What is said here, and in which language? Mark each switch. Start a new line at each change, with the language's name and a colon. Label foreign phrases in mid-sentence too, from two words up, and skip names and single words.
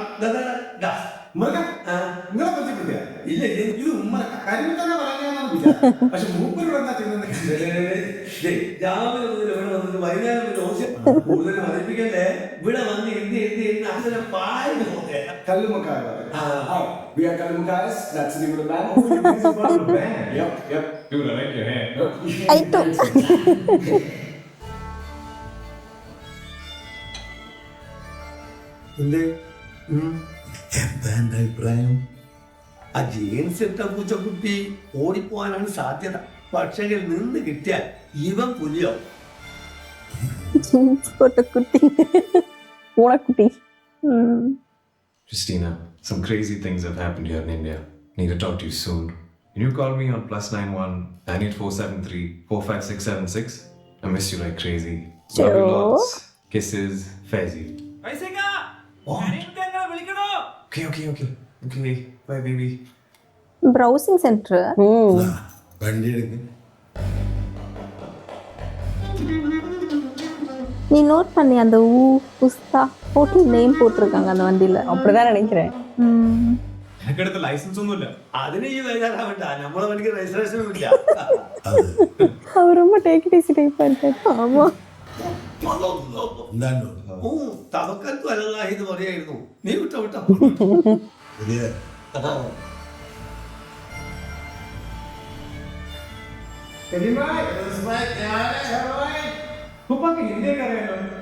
Malayalam: നിങ്ങളെ പരിചയപ്പെടുത്തിയ ഇല്ല. ഇത് ഉമ്മ കാര്യം തന്നെ പറയാനാണ്. പക്ഷെ മൂപ്പരോട് എന്താ ചെയ്യുന്നത്? രാവിലെ മുതൽ ഇവിടെ വന്നിട്ട് വൈകുന്നേരം കൂടുതൽ മതിപ്പിക്കല്ലേ. ഇവിടെ വന്ന് ഇരുന്ന് അങ്ങനെ പാടി പോകെ കല്ലുമക്കായ.
English: We are Kallumakayas. That's the name of the band. Yep. Dude, I like your hair.
Malayalam: ആയിട്ടോ. എന്തേ എന്താ എന്റെ അഭിപ്രായം? ആ ജീൻസ് ഇട്ട പൂച്ചക്കുട്ടി ഓടിപ്പോവാനാണ് സാധ്യത. പക്ഷേ നിന്ന് കിട്ടിയാൽ ഇവൻ പുലിയോ. ജീൻസ് പൊട്ടക്കുട്ടി പൂളക്കുട്ടി.
English: Christina, some crazy things have happened here in India. Need to talk to you soon. Can you call me on +91 98473 45676? I miss you like crazy. Love you lots. Kisses, Faizi. Okay. Bye, baby. browsing center.
Malayalam: വണ്ടി എടുക്കും.
Tamil: நீ நோட் பண்ணி அந்த உஸ்தா
English: hotel name
Tamil: போட்டிருக்காங்க அந்த வண்டியில. அப்படிதான் நினைக்கிறேன்.
Malayalam: എനിക്കടുത്ത ലൈസൻസ് ഒന്നുമില്ല. അതിന് ഈ വേദാറാവണ്ട. നമ്മളെ വണ്ടിക്ക് രജിസ്ട്രേഷനും ഇല്ല.
Tamil: அவர் ரொம்ப
English: take it easy
Tamil: டைப்பா இருக்காரு. ஆமா.
Malayalam: എന്താണ്ടോ
Arabic: توكلت على الله
Malayalam: എന്ന് പറയായിരുന്നു. നീ വിട്ടോ പുതിയ ഉപ്പാക്ക് ഹിന്ദിയൊക്കെ അറിയാലോ.